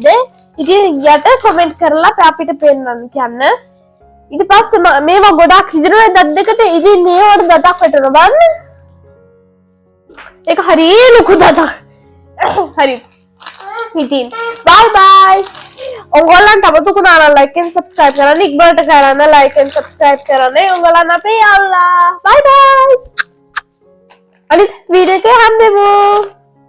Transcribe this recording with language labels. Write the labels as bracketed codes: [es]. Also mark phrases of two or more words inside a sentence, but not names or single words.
[si] ඉතින් යට කමෙන්ට් කරලා අපිට පෙන්නන්න කියන්න. ඊට පස්සේ මේවා ගොඩක් හිදෙනවා දත් දෙකට. ඉතින් මේවට දතක් වැටෙනවා බලන්න. ඒක හරිය ලොකු දතක්. හරි. ඉතින් [en] bye bye. [si] ඔයගොල්ලන්ට අමතකුණා නම් [en] like and subscribe [si] කරන්න. ඉක්මනට කරන්න [en] like and subscribe [si] කරන්න. ඔයගොල්ලන් අපේ යාළුවා. [en] bye bye. [si] අනිත් වීඩියෝ එකේ හම්බෙමු.